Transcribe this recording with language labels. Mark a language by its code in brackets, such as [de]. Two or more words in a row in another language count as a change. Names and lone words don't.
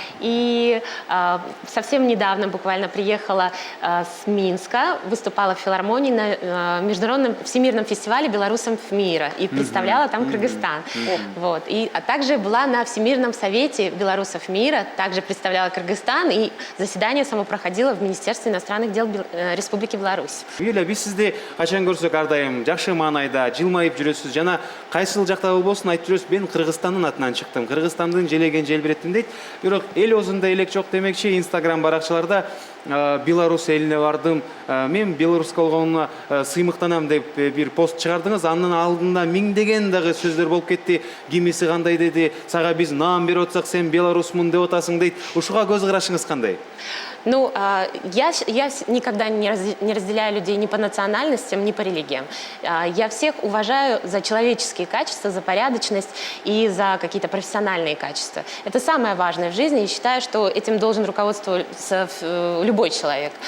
[ru] И совсем недавно буквально приехала с Минска, выступала в филармонии на международном всемирном фестивале белорусов мира и представляла там Кыргызстан. Вот. А также была на Всемирном совете белорусов мира, также представляла Кыргызстан, и заседание само проходило в Министерстве иностранных дел Республики Беларусь. [ky] Юлия, биз сизди качан көрсөк ар дайым жакшы маанайда жылмайып жүрөсүз, жана кайсыл жакта болбосун айтып жүрөсүз. Мен Кыргызстандын атынан чыктым, Кыргызстандын желеген желбиреттим дейт. Бирок эл озунда элек жок демекчи, Инстаграм баракчаларда Беларусь элине бардым, мен белоруска болгонуна сыймыктанам деп бир пост чыгардыңыз. Анын алдында миңдеген дагы сөздөр болуп кетти. Кимиси кандай деди, сага биз наам берип атсак сен белорусмун деп атасың дейт. Ушуга көз карашыңыз кандай? [ru] Ну, я никогда не разделяю людей ни по национальностям, ни по религиям. Я всех уважаю за человеческие качества, за порядочность и за какие-то профессиональные качества. Это самое важное в жизни, и считаю, что этим должен руководствоваться любой человек.